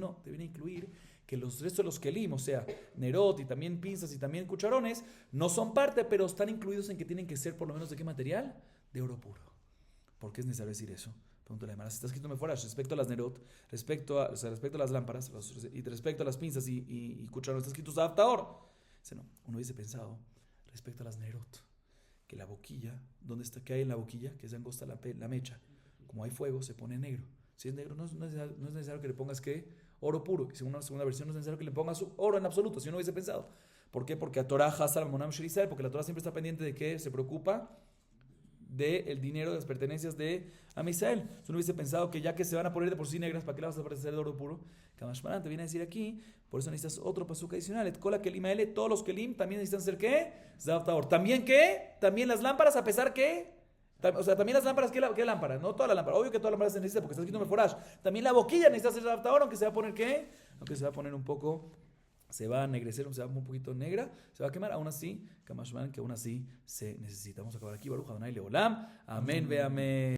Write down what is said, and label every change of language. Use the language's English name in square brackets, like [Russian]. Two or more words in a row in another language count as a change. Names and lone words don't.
[Spanish] No, te viene a incluir que los restos de los kelim, o sea, nerot y también pinzas y también cucharones, no son parte, pero están incluidos en que tienen que ser por lo menos ¿de qué material? De oro puro. ¿Por qué es necesario decir eso? Pregúntale a Gemara. Si está escrito meforash respecto a las nerot, respecto a las lámparas y respecto a las pinzas y cucharones, está escrito [Hebrew] זהב טהור. [Spanish] No, uno hubiese pensado respecto a las nerot, que la boquilla, ¿dónde está? ¿Qué hay en la boquilla? Que es angosta la mecha. Como hay fuego, se pone negro. Si es negro, no es necesario que le pongas ¿qué? Oro puro. Y según una segunda versión, no es necesario que le pongas oro en absoluto, si uno hubiese pensado. ¿Por qué? [Hebrew] Porque התורה חסה על ממונם של ישראל, [Spanish] porque la Torah siempre está pendiente de que se preocupa del dinero, de las pertenencias de Am Israel. Si uno hubiese pensado que ya que se van a poner de por sí negras, ¿para qué las vas a parecer de oro puro? Kamashmaran te viene a decir aquí, por eso necesitas otro pasuk adicional. [Hebrew] את כל הכלים האלה, [Spanish] todos los kelim también necesitan ser ¿qué? [Hebrew] זהב טהור. [Spanish] ¿También qué? También las lámparas, a pesar que o sea, también las lámparas, ¿qué lámpara? No toda la lámpara. Obvio que toda la lámpara se necesita porque está escrito meforash. También la boquilla necesita ser [Hebrew] זהב טהור, [Spanish] aunque se va a poner ¿qué? Aunque se va a poner un poco, se va a ennegrecer, se va a poner un poquito negra, se va a quemar, aún así, Kamashman, que aún así se necesita. Vamos a acabar aquí, [Hebrew] ברוך אדוני לעולם. אמן ואמן.